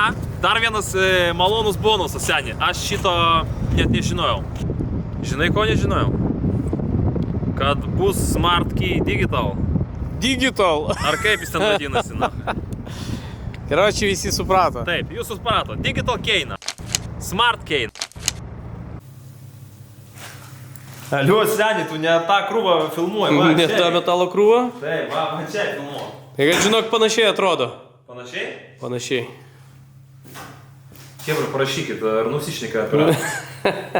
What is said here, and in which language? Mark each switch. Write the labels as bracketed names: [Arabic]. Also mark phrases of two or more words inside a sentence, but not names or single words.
[Lithuanian] Dar vienas malonus bonusas, seni. Aš šito net nežinojau. Žinai, ko nežinojau? Kad bus Smart Key Digital. Digital. Ar kaip jis ten vadinasi, na? Karoči, visi suprato. Taip, jūs suprato. Digital Key, na. Smart Key. Aliu, seni, tu ne tą krūvą filmuoji, va, Ne čia. tą metalo krūvą? Taip, va čia filmuoju. Tai kad žinok, panašiai atrodo. Panašiai? Panašiai. Chebra, parašykit, ar nusišneka apie...